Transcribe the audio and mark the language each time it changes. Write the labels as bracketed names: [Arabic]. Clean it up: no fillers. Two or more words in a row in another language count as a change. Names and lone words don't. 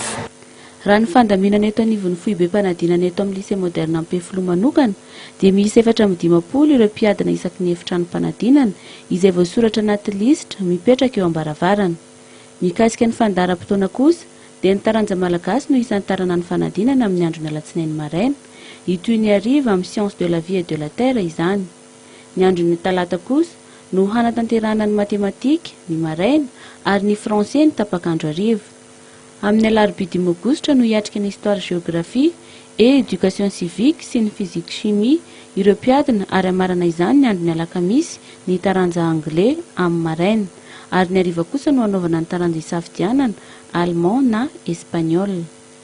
[Malagasy] Raha ny fandaminana eto anivon'ny foibe mpanadinana eto amin'ny lycée moderne Ampefoloha manokana dia misy 420 ireo mpiadana isaky ny efitranom-panadinana izay voasoratra anaty lisitra mipetraka eo ambaravarana. Mikasika ny fandaharam-potoana kosa dia ny taranja malagasy no isan'ny tarana ny fanadinana amin'ny androny alatsinainy maraina. Itoy ny hariva amin'ny [French] science de la vie et de la terre [Malagasy] izany. Ny androny talata kosa no hanatanterahana ny matematika ny maraina ary ny français ny tapakandro hariva. Amin'ny alarobia 10 aogositra no hiatrika ny [French] histoire géographie et éducation civique [Malagasy] sy ny [French] physique chimie [Malagasy] ireo mpiadana ary amarana izany ny androny alakamisy ny taranja anglais amin'ny maraina ary ny hariva kosa no hanaovana ny taranja isafidianana allemand na espagnol.